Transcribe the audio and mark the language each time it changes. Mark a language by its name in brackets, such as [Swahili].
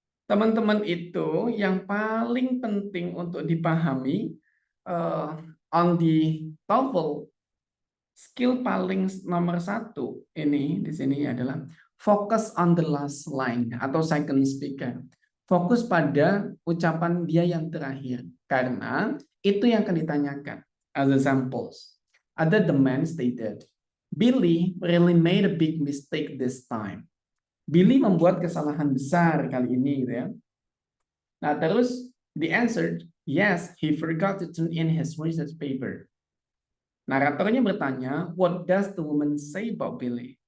[Indonesian] Teman-teman itu yang paling penting untuk dipahami on the TOEFL, skill paling nomor 1 ini di sini adalah [English] focus on the last line [Indonesian] atau second speaker. Fokus pada ucapan dia yang terakhir karena itu yang akan ditanyakan. [English] As examples, the man stated, Billy really made a big mistake this time. [Indonesian] Billy membuat kesalahan besar kali ini, gitu ya. Nah, terus [English] the answer, yes, he forgot to turn in his research paper. [Indonesian] Naratornya bertanya, [English] what does the woman say about Billy?